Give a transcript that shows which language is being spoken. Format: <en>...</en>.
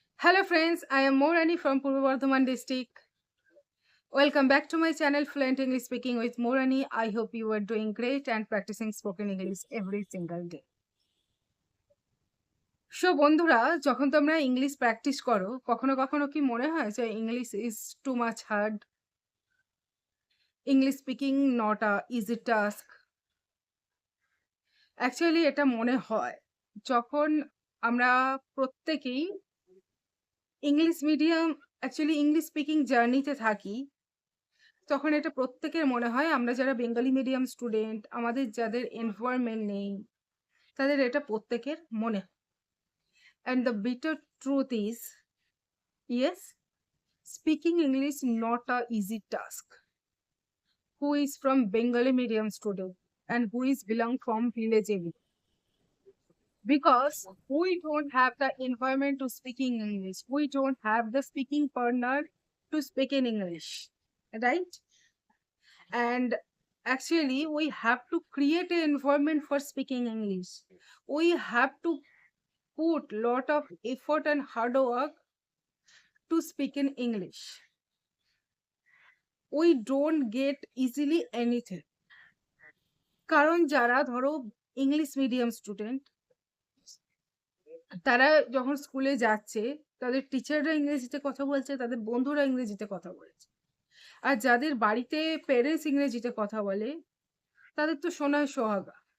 <en>Hello friends, I am Morani from Purva Bardhaman district. Welcome back to my channel Fluent English Speaking with Morani. I hope you are doing great and practicing spoken English every single day.</en> <bn>So বন্ধুরা, যখন তোমরা English practice করো, কখনো কখনো কি মনে হয় যে</bn> <en>English is too much hard, English speaking not a easy task?</en> <bn>Actually এটা মনে হয় যখন আমরা প্রত্যেকেই English medium actually English speaking জার্নিতে থাকি, তখন এটা প্রত্যেকের মনে হয় আমরা যারা বেঙ্গলি মিডিয়াম স্টুডেন্ট, আমাদের যাদের এনভায়রনমেন্ট নেই, তাদের এটা প্রত্যেকের মনে হয়।</bn> <en>And the bitter truth is, yes, speaking English not a easy task. Who is from Bengali medium student and who is belong from village area? Because we don't have the environment to speaking English. We don't have the speaking partner to speak in English, right? And actually we have to create an environment for speaking English. We have to put lot of effort and hard work to speak in English. We don't get easily anything.</en> <bn>কারণ যারা ধরো English medium student, তারা যখন স্কুলে যাচ্ছে, তাদের টিচাররা ইংরেজিতে কথা বলছে, তাদের বন্ধুরা ইংরেজিতে কথা বলছে। আর যাদের বাড়িতে প্যারেন্টস ইংরেজিতে কথা বলে, তাদের তো সোনায় সোহাগা।</bn>